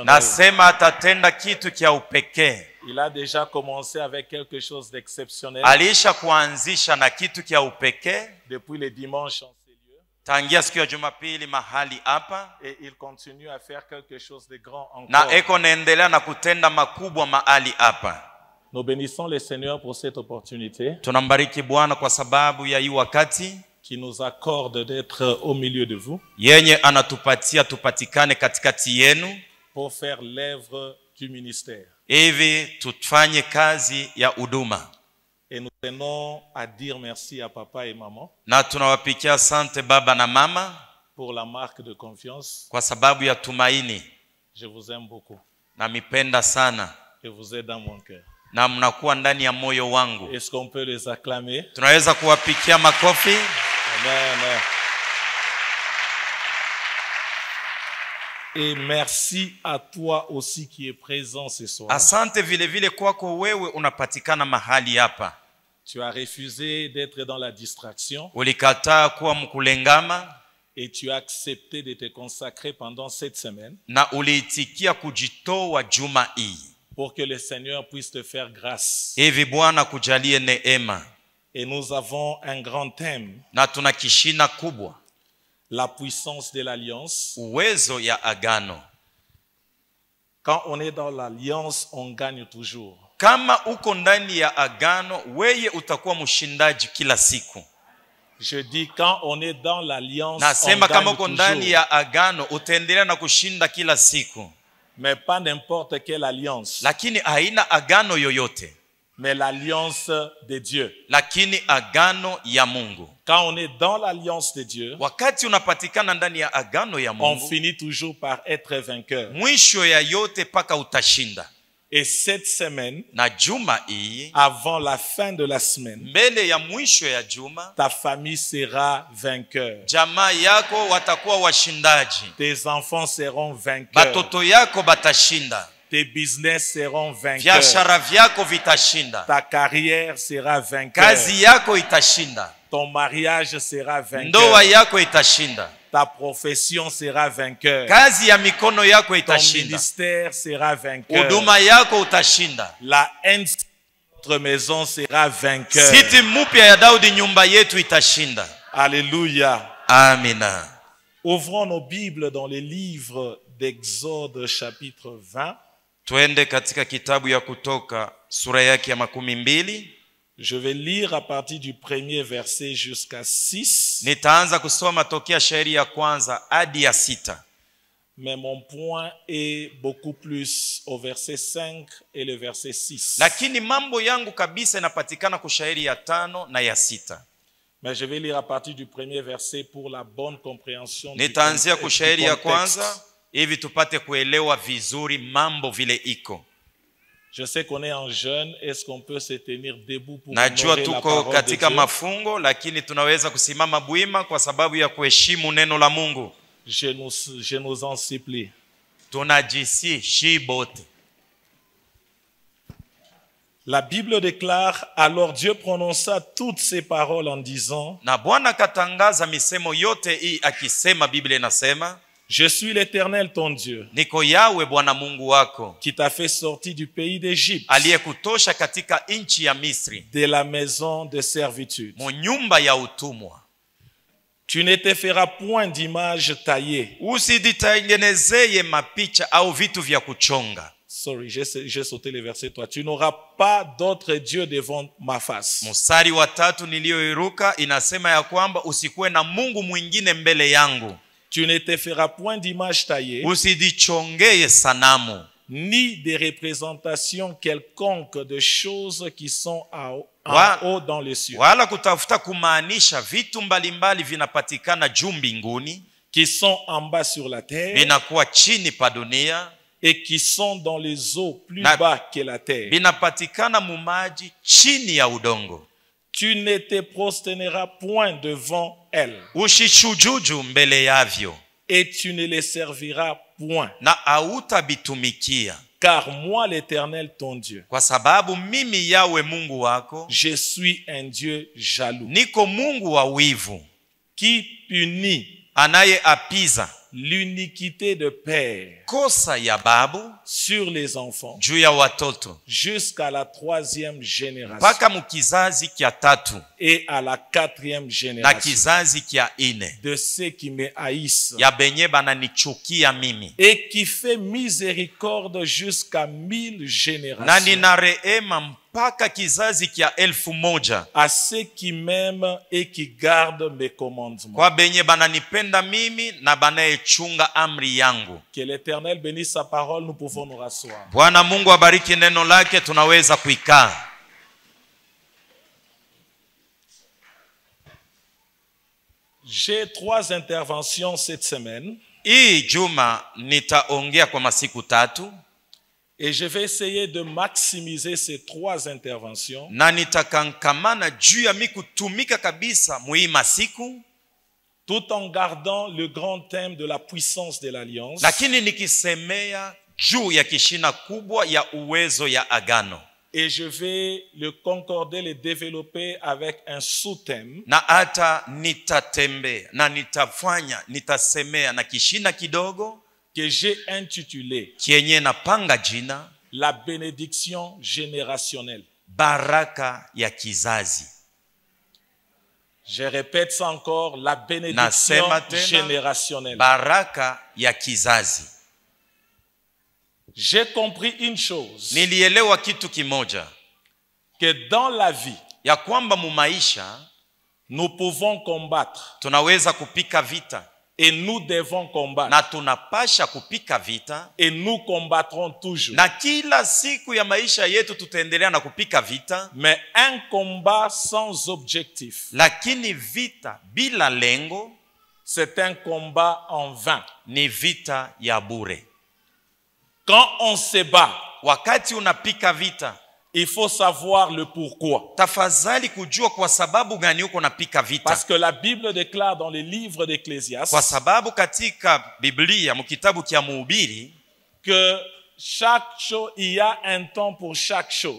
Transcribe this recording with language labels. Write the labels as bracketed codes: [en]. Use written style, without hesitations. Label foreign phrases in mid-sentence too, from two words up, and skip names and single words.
[sw] Nasema atatenda kitu kia upekee. [fr] Il a déjà commencé avec quelque chose d'exceptionnel. [sw] Alisha kuanzisha na kitu kia upekee. [fr] Depuis le dimanche en ces lieux. [sw] Tangia siku ya Jumapili mahali hapa. [fr] Et il continue à faire quelque chose de grand encore. [sw] Na eko naendelea na kutenda makubwa mahali hapa. [fr] Nous bénissons le Seigneur pour cette opportunité. [sw] Tunambariki Bwana kwa sababu ya hii wakati [fr] qui nous accorde d'être au milieu de vous. [sw] Yenye anatupatia tupatikane katikati yenu [fr] pour faire l'œuvre du ministère. [sw] Hivi tufanye kazi ya huduma. [fr] Et nous tenons à dire merci à papa et maman [sw] na tunawapikia asante baba na mama [fr] pour la marque de confiance. [sw] kwa sababu ya tumaini. [fr] Je vous aime beaucoup. [sw] Na mipenda sana [fr] Et vous êtes dans mon cœur. [sw] na mnakuwa ndani ya moyo wangu. [fr] Est-ce qu'on peut les acclamer? [sw] Tunaweza kuwapikia makofi. Amen. [fr] Et merci à toi aussi qui est présent ce soir. [sw] Asante vile vile kwako wewe unapatikana mahali hapa. [fr] Tu as refusé d'être dans la distraction [sw] Ulikataa kuwa mkulengama [fr] et tu as accepté de te consacrer pendant cette semaine [sw] na uliitikia kujitoa juma hii. [fr] pour que le Seigneur puisse te faire grâce. [sw] Hivi Bwana kujalie neema. [fr] Et nous avons un grand thème, [sw] Na tuna kishina kubwa, [fr] la puissance de l'alliance. [sw] uwezo ya agano. [fr] Quand on est dans l'alliance, on gagne toujours. [sw] Kama uko ndani ya agano, weye utakuwa mshindaji kila siku. [fr] Je dis quand on est dans l'alliance, on [sw] Nasema kama [fr] gagne [sw] uko ndani [fr] toujours. [sw] ya agano, utaendelea na kushinda kila siku. [fr] Mais pas n'importe quelle alliance, [sw] Lakini haina agano yoyote, [fr] mais l'alliance de Dieu. [sw] lakini agano ya Mungu. [fr] Quand on est dans l'alliance de Dieu, [sw] Wakati unapatikana ndani ya agano ya [fr] on [sw] Mungu, [fr] finit toujours par être vainqueur. [sw] mwisho ya yote paka utashinda. [fr] Et cette semaine, [sw] Na juma hii, [fr] avant la fin de la semaine, [sw] mbele ya mwisho ya juma, [fr] ta famille sera vainqueur. [sw] jamaa yako watakuwa washindaji. [fr] Tes enfants seront vainqueurs. [sw] Batoto yako batashinda. [fr] Tes business seront vainqueurs. [sw] Biashara vyako vitashinda. [fr] Ta carrière sera vainqueur. [sw] Kazi yako itashinda. [fr] Ton mariage sera vainqueur. [sw] Ndoa yako itashinda. [fr] Ta profession sera vainqueur. [sw] Kazi ya mikono yako [fr] Ton [sw] itashinda. [fr] ministère sera vainqueur. [sw] Huduma yako utashinda. [fr] La haine de notre maison sera vainqueur. [sw] Siti mpya ya Daudi nyumba yetu itashinda. Alléluia. Amina. [fr] Ouvrons nos Bibles dans les livres d'Exode chapitre 20. [sw] Twende katika kitabu ya Kutoka sura yake ya 12. [fr] Je vais lire à partir du premier verset jusqu'à 6. [sw] Nitaanza kusoma tokea shairi ya kwanza hadi ya 6. [fr] Mais mon point est beaucoup plus au verset 5 et le verset 6. [sw] Lakini mambo yangu kabisa inapatikana kwa shairi ya 5 na ya 6. [fr] Mais je vais lire à partir du premier verset pour la bonne compréhension du [sw] Nitaanzia kwa shairi ya [fr] contexte. [sw] kwanza hivi tupate kuelewa vizuri mambo vile iko. [fr] Je sais qu'on est en jeûne. Est-ce qu'on peut se tenir debout pour [sw] Najua [fr] honorer la [sw] tuko [fr] parole de [sw] katika [fr] Dieu? [sw] mafungo, lakini tunaweza kusimama bwima kwa sababu ya kuheshimu neno la Mungu. [fr] Je nous en supplie. [sw] Tunajisi shibote. [fr] La Bible déclare, alors Dieu prononça toutes ces paroles en disant, [sw] Na Bwana katangaza misemo yote hii akisema, Biblia inasema, [fr] je suis l'Éternel ton Dieu, [sw] niko Yawe Bwana Mungu wako, [fr] qui t'a fait sortir du pays d'Égypte, [sw] aliyekutosha katika nchi ya Misri, [fr] de la maison de servitude. [sw] mu nyumba ya utumwa. [fr] Tu ne te feras point d'image taillée. [sw] Usijitengenezeye mapicha au vitu vya kuchonga. [fr] Sorry, j'ai sauté le verset 3. Tu n'auras pas d'autre Dieu devant ma face. [sw] Mstari wa 3 niliyoiruka inasema ya kwamba usikuwe na Mungu mwingine mbele yangu. [fr] Tu ne te feras point d'image taillée, [sw] Usijichongeye sanamu, [fr] ni des représentations quelconques de choses qui sont en haut dans les cieux, [sw] wala kutafuta kumaanisha vitu mbalimbali vinapatikana juu mbinguni, [fr] qui sont en bas sur la terre, [sw] vinakuwa chini pa dunia, [fr] et qui sont dans les eaux plus [sw] Na- [fr] bas que la terre. [sw] vinapatikana mumaji chini ya udongo. [fr] Tu ne te prosterneras point devant elles, [sw] Ushichujuju mbele yavyo, [fr] et tu ne les serviras point, [sw] na hautabitumikia, [fr] car moi l'Éternel ton Dieu, [sw] kwa sababu mimi Yawe Mungu wako [fr] je suis un Dieu jaloux, [sw] niko Mungu wa wivu, [fr] qui punit [sw] anayeapiza [fr] l'iniquité de père [sw] kosa ya babu [fr] sur les enfants [sw] juu ya watoto [fr] jusqu'à la 3e génération [sw] mpaka mukizazi kya 3 [fr] et à la 4e [sw] na [fr] génération [sw] kizazi kya 4 [fr] de ceux qui me haïssent, [sw] ya benye bananichukia mimi, [fr] et qui fait miséricorde jusqu'à 1000 [sw] na [fr] générations [sw] nina rehema mpaka kizazi kya 1000 [fr] à ceux qui m'aiment et qui gardent mes commandements. [sw] kwa benye bananipenda mimi na banayechunga amri yangu. [fr] Que l'Éternel bénisse sa parole, nous pouvons nous rasseoir. [sw] Bwana Mungu abariki neno lake, tunaweza kuikaa. [fr] J'ai 3 interventions cette semaine. [sw] Hii juma nitaongea kwa masiku 3 [fr] et je vais essayer de maximiser ces 3 interventions. [sw] Na nitakankamana juu ya kutumika kabisa muhii masiku, [fr] tout en gardant le grand thème de la puissance de l'alliance. [sw] Lakini nikisemea juu ya kishina kubwa ya uwezo ya agano. [fr] Et je vais le concorder, le développer avec un sous-thème. [sw] Na hata nitatembea na nitasemea na kishina kidogo [fr] que j'ai intitulé [sw] kienye napanga jina [fr] la bénédiction générationnelle. [sw] Baraka ya kizazi. [fr] Je répète ça encore, la bénédiction générationnelle. [sw] Baraka ya kizazi. [fr] J'ai compris une chose. [sw] Nilielewa kitu kimoja, [fr] que dans la vie, [sw] ya kwamba mu maisha [fr] nous pouvons combattre. [sw] Tunaweza kupika vita. [fr] Et nous devons combattre. [sw] Na tunapasha kupika vita. [fr] Et nous combattrons toujours. [sw] Na kila siku ya maisha yetu tutaendelea na kupika vita. [fr] Mais un combat sans objectif. [sw] Lakini vita bila lengo, [fr] c'est un combat en vain. [sw] Ni vita ya bure. [fr] Quand on se bat, [sw] wakati unapika vita, [fr] il faut savoir le pourquoi. [sw] Tafadhali kujua kwa sababu gani uko napika vita. [fr] Parce que la Bible déclare dans le livre d'Ecclésiaste, [sw] kwa sababu katika Biblia mkitabu kia Mhubiri, [fr] que chaque chose, il y a un temps pour chaque chose.